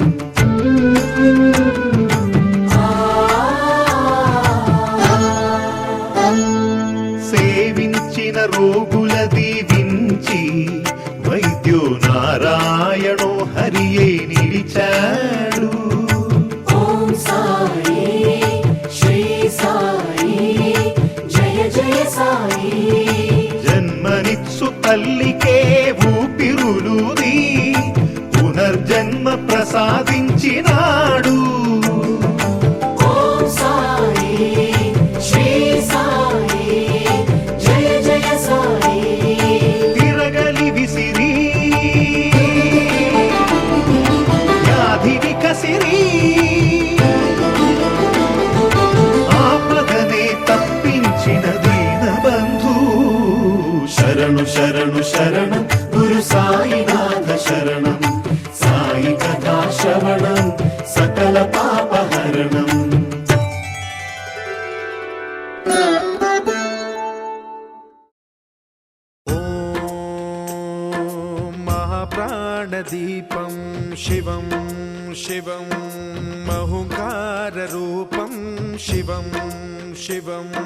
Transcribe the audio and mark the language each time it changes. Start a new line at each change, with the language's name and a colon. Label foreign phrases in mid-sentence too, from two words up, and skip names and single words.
Telugu: సేవించిన రోగుల దీవించి
Sanskrit: వైద్యో నారాయణో
Telugu: హరియే నిలిచాడు
Sanskrit: ॐ साई श्री साई जय जय साई
Telugu: జన్మనిత్సు తల్లికే ఊపిరులుది పునర్జన్మ ప్రసాదించినాడు
Sanskrit: ॐ साई श्री साई जय जय साई
Telugu: తిరగలి విసిరి వ్యాధిని కసిరి ఆపదనే తప్పించిన దీనబంధు శరణు శరణు శరణం గురు సాయినాథ శరణం సాయి కథా శ్రవణం సకల పాపహరణం
Sanskrit: ॐ महाप्राणदीपं शिवं शिवं महुङ्काररूपं शिवं शिवं